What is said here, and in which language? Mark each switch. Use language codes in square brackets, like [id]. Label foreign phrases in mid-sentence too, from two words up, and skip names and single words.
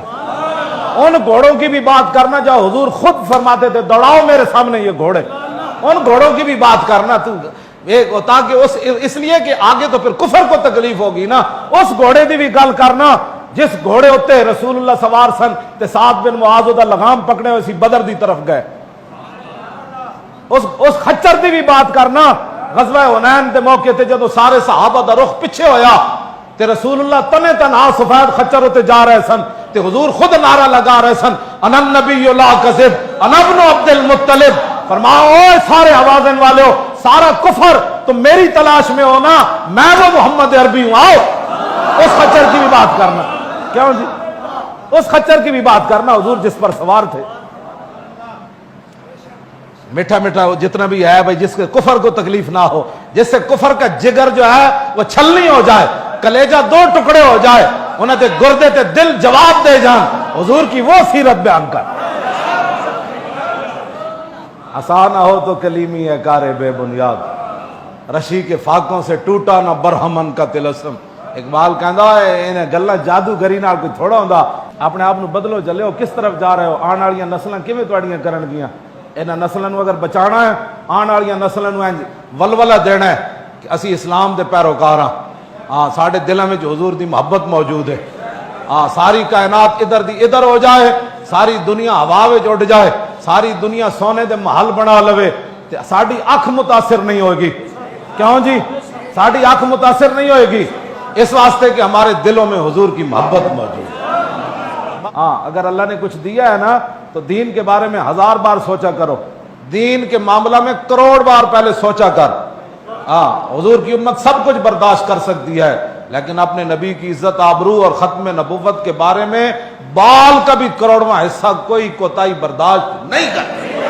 [ur] ان گھوڑوں کی بھی بات کرنا جو حضور خود فرماتے تھے دوڑاؤ میرے سامنے یہ گھوڑے, ان گھوڑوں کی بھی بات کرنا تو تاکہ اس لیے کہ آگے تو پھر کفر کو تکلیف ہوگی نا. [pa] اس گھوڑے کی بھی گل کرنا جس گھوڑے ہوتے رسول اللہ سوار سن تے سعد بن معاذ دا لگام پکڑے ہوئے سی بدر دی طرف گئے. اس خچر دی بھی بات کرنا غزوہ حنین دے موقع تے جدو سارے صحابہ دا رخ پیچھے ہویا تے رسول اللہ تنے تنہا سفید خچر ہوتے جا رہے سن, تے حضور خود نعرہ لگا رہے سن [ar] انا النبی لا کذب انا ابن عبد المطلب. [ur] فرماؤ اے سارے آوازن والے ہو, سارا کفر تم میری تلاش میں ہو نا, میں وہ محمد عربی ہوں, آؤ. اس خچر کی بھی بات کرنا. کیوں جی؟ اس خچر کی بھی بات کرنا حضور جس پر سوار تھے. میٹھا میٹھا جتنا بھی ہے بھائی, جس کے کفر کو تکلیف نہ ہو, جس سے کفر کا جگر جو ہے وہ چھلنی ہو جائے, کلیجہ 2 ٹکڑے ہو جائے, [pa] انہیں تے گردے تے دل جواب دے جان, [ur] حضور کی وہ سیرت بیان کر. آسان نہ ہو تو کلیمی ہے کار بے بنیاد, رشی کے فاقوں سے ٹوٹا نہ برہمن کا تلسم. [pa] اقبال کہندا ہے انہیں گلاں جادوگری نال کوئی تھوڑا ہوندا. اپنے آپ نو بدلو, چلے کس طرف جا رہے ہو, آن والیاں نسلاں کیویں تواڈیاں کرن گیاں. انہاں نسلاں نو اگر بچانا ہے, آن والیاں نسلاں نو ولولہ دینا ہے کہ اسی اسلام دے پیروکار ہاں. ہاں ساڈے دلاں وچ حضور دی محبت موجود ہے. ہاں ساری کائنات ادھر دی ادھر ہو جائے, ساری دنیا ہوا وچ اڑ جائے, ساری دنیا سونے دے محل بنا لوے, تے ساڈی اکھ متاثر نہیں ہوئے گی. کیوں جی؟ ساڈی اکھ متاثر نہیں ہوئے گی, [ur] اس واسطے کہ ہمارے دلوں میں حضور کی محبت موجود ہے. ہاں اگر اللہ نے کچھ دیا ہے نا تو دین کے بارے میں 1000 بار سوچا کرو. دین کے معاملہ میں کروڑ بار پہلے سوچا کر. ہاں حضور کی امت سب کچھ برداشت کر سکتی ہے، لیکن اپنے نبی کی عزت آبرو اور ختم نبوت کے بارے میں بال کا بھی کروڑواں حصہ کوئی کوتاہی برداشت نہیں کرتی.